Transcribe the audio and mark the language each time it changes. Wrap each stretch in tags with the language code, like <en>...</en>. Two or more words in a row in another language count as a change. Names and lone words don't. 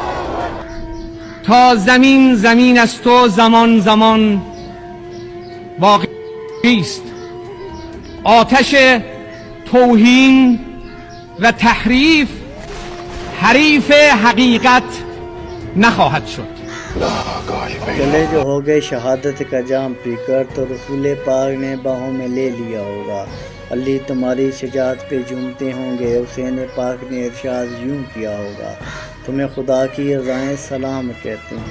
<fa>تا زمین زمین است و زمان زمان باقی است. آتش توهین و تحریف حریف حقیقت نخواهد شد.</fa> <ur>چلے جو ہو گئے شہادت کا جام پی کر، تو رسول پاک نے باہوں میں لے لیا ہوگا. علی تمہاری شجاعت پہ جھومتے ہوں گے، حسین پاک نے ارشاد یوں کیا ہوگا. تمہیں خدا کی رضائیں سلام کہتے ہیں.</ur>